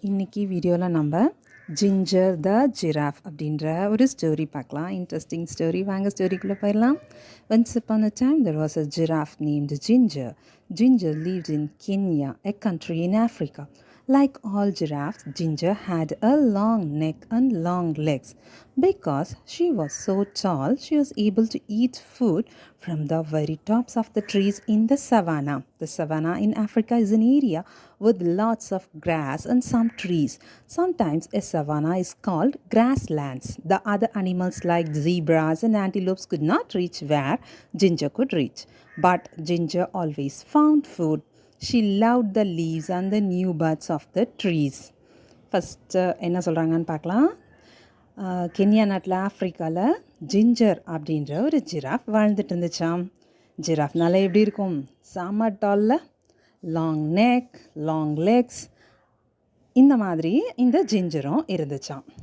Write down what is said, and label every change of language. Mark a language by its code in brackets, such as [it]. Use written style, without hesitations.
[ta] இன்னைக்கு வீடியோவில் நம்ம ஜிஞ்சர் த ஜிராஃப் அப்படின்ற ஒரு ஸ்டோரி பார்க்கலாம். Interesting story. வாங்க ஸ்டோரிக்குள்ளே போயிடலாம். [en] Once upon a time there was a giraffe named Ginger. Ginger lived in Kenya, a country in Africa. Like all giraffes, Ginger had a long neck and long legs. Because she was so tall, she was able to eat food from the very tops of the trees in the savannah. The savannah in Africa is an area with lots of grass and some trees. Sometimes a savannah is called grasslands. The other animals like zebras and antelopes could not reach where Ginger could reach. But Ginger always found food. She loved the leaves and the new buds of the trees. [ta] First என்ன சொல்கிறாங்கன்னு பார்க்கலாம். Kenya நாட்டில் ஆஃப்ரிக்காவில் ginger அப்படின்ற ஒரு giraffe வாழ்ந்துட்டு இருந்துச்சாம். ஜிராஃப்னால எப்படி இருக்கும்? செம்ம டாலில் [en] long neck, long legs, [ta] இந்த மாதிரி இந்த ஜிஞ்சரும் இருந்துச்சாம்.